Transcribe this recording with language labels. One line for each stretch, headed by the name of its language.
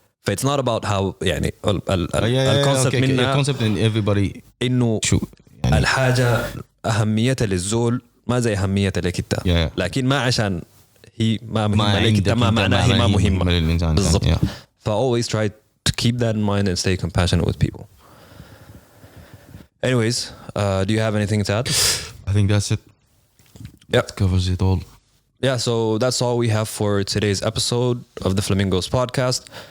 English: It's not about how
Arabic: يعني الكونسبت منها
English: concept in everybody
Arabic: إنه يعني الحاجة أهميتها للزول ما زي أهميتها لك أنت, لكن ما عشان هي ما مهمة لك أنت ما معناها هي ما مهمة بالضبط.
English: always try to keep that in mind and stay compassionate with people. Anyways, do you have anything to add? I think that's it. That covers it all. Yeah, so that's all we have for today's episode of the Flamingos podcast.